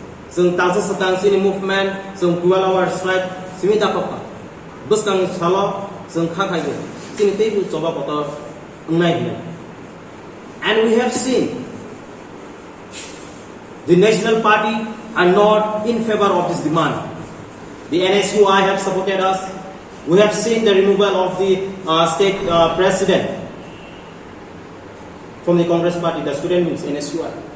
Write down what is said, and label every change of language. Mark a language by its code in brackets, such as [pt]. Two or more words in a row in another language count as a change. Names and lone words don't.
[brx] जों तांसे सतां सिनि मुभमेंट जों [en] 12 hours strike [brx] सिमि दाखा बसकां सालो जों खाखायो सिनि तेबु जबा पतो अंनाय हिनो [en] and we have seen the national party are not in favor of this demand. The NSUI have supported us. We have seen the removal of the state president from the Congress party, the student wings, NSUI.